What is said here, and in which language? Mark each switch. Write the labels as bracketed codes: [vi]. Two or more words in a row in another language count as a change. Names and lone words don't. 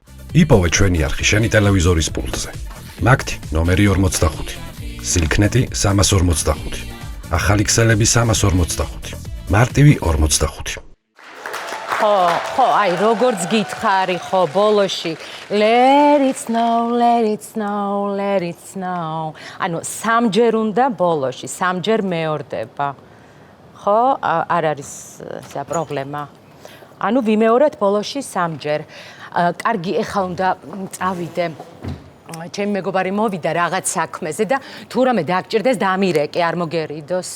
[ka] იპოვე ჩვენი არხი შენი ტელევიზორის პულტზე. მაგთი ნომერი 45, სილქნეტი 345, ახალი ქსელები 345, მარტივი 45. ხო, აი, როგორც გითხარი, ხო, ბოლოში [en] let it snow, let it snow, let it snow. [ka] ანუ სამჯერ უნდა ბოლოში, სამჯერ მეორდება. ხო, არ არის ეს პრობლემა. ანუ ვიმეორეთ ბოლოში სამჯერ. კარგი, ეხლა უნდა წავიდე. ჩემი მეგობარი მოვიდა რაღაც საქმეზე და თუ რამე დაგჭირდეს დამირეკე, არ მოგერიდოს.